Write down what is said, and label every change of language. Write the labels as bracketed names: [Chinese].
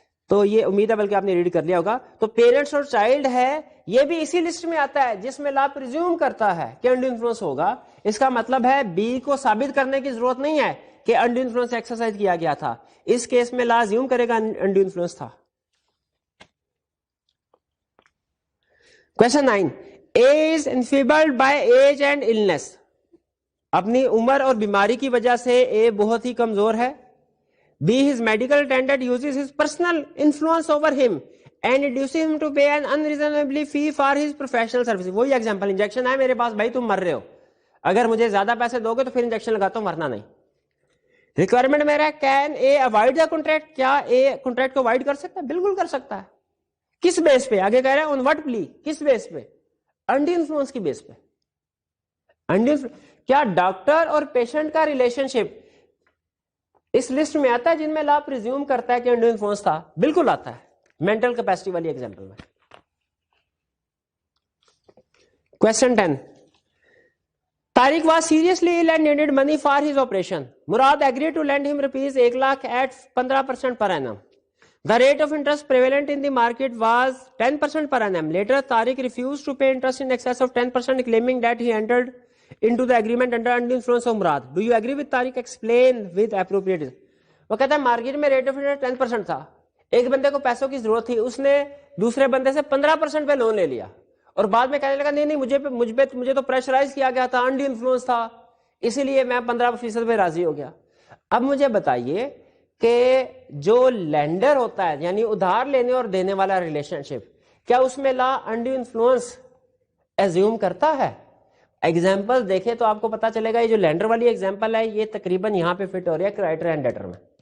[Urdu] تو یہ امید ہے بلکہ آپ نے ریڈ کر لیا ہوگا. تو پیرنٹس اور چائلڈ ہے یہ بھی اسی لسٹ میں آتا ہے جس میں لا پریزیوم کرتا ہے کہ انڈو انفلوئنس ہوگا. اس کا مطلب ہے بی کو ثابت کرنے کی ضرورت نہیں ہے کہ انڈو انفلوئنس ایکسرسائز کیا گیا تھا. اس کیس میں لا ازیوم کرے گا انڈو انفلوئنس تھا. [English] Question 9. A is enfeebled by age and illness. [Urdu] اپنی عمر اور بیماری کی وجہ سے اے بہت ہی کمزور ہے. [English] B, his medical attendant uses his personal influence over him and induces him to pay an unreasonably fee for his professional services. [Urdu] وہی ایگزامپل, انجیکشن ہے میرے پاس, بھائی تم مر رہے ہو, اگر مجھے زیادہ پیسے دو گے تو پھر انجیکشن لگاتا ہوں, ورنہ نہیں. ریکوائرمنٹ میرا ہے [English] Can I avoid the contract. [Urdu] کیا اے کانٹریکٹ کو اوائڈ کر سکتا ہے؟ بالکل کر سکتا ہے. کس بیس پہ؟ آگے کہہ رہے ہیں [English] on what plea, [Urdu] کس بیس پہ؟ انڈو انفلوئنس کی بیس پہ. کیا ڈاکٹر اور پیشنٹ کا ریلیشن شپ اس لسٹ میں آتا ہے جن میں لا پریزیوم کرتا ہے کہ انڈو انفلوئنس تھا؟ بالکل آتا ہے، مینٹل کیپیسٹی والی ایگزامپل میں. [English] Question 10. Tariq was seriously ill and needed money for his operation. Murad agreed to lend him rupees 1 lakh at 15% per annum. The rate of interest prevalent in the market was 10% per annum. Later, Tariq refused to pay interest in excess of 10%, claiming that he entered into the agreement under influence of Murad. Do you agree with Tariq? Explain with appropriate. [Urdu] وہ کہتا ہے market میں rate of interest 10% تھا، ایک بندے کو پیسوں کی ضرورت تھی، اس نے دوسرے بندے سے 15% پہ لون لے لیا اور بعد میں کہنے لگا نہیں مجھے تو پریشرائز کیا گیا تھا، انڈی انفلوئنس تھا، اسی لیے میں 15% پہ راضی ہو گیا. اب مجھے بتائیے کہ جو لینڈر ہوتا ہے یعنی ادھار لینے اور دینے والا ریلیشن شپ، کیا اس میں لا انڈی انفلوئنس ایزیوم کرتا ہے؟ ایگزامپل دیکھیں تو آپ کو پتا چلے گا یہ جو لینڈر والی ایگزامپل ہے یہ تقریباً یہاں پہ فٹ ہو رہی ہے کریڈیٹر اینڈ ڈیٹر میں.